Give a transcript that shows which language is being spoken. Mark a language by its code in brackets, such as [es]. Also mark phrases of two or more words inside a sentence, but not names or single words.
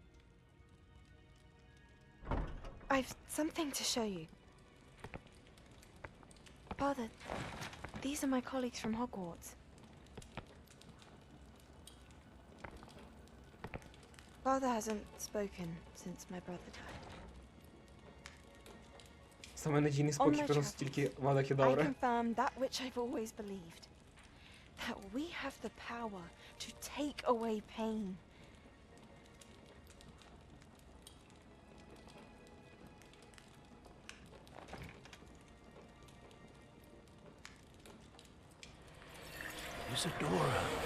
[en] I've something to show you. Father, these are my colleagues from Hogwarts. Father hasn't spoken since my brother died. [uk] Саме надійний спокій приносить тільки Авада [en] I [uk] Кедавра. [en] confirm that which I've always believed. That we have the power to take away pain. Isadora.